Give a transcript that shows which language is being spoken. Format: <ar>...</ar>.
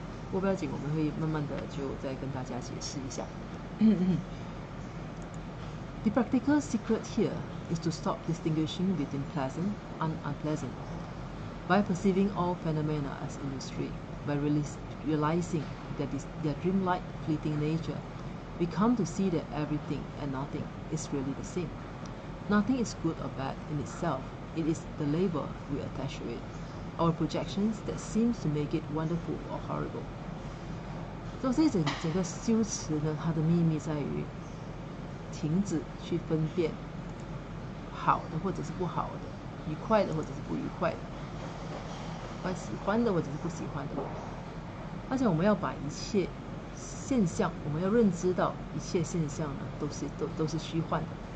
<zh>不要紧，我们会慢慢的就再跟大家解释一下。</zh> <en>The practical secret here is to stop distinguishing between pleasant and unpleasant. By perceiving all phenomena as illusory, by realizing their dreamlike fleeting nature, we come to see that everything and nothing is really the same. Nothing is good or bad in itself. It is the label we attach to it, our projections that seems to make it wonderful or horrible.</en> <zh>所以整个修持呢，它的秘密在于停止去分辨好的或者是不好的，愉快的或者是不愉快的，喜欢的或者是不喜欢的。而且我们要把一切现象，我们要认知到一切现象呢，都是虚幻的。</zh>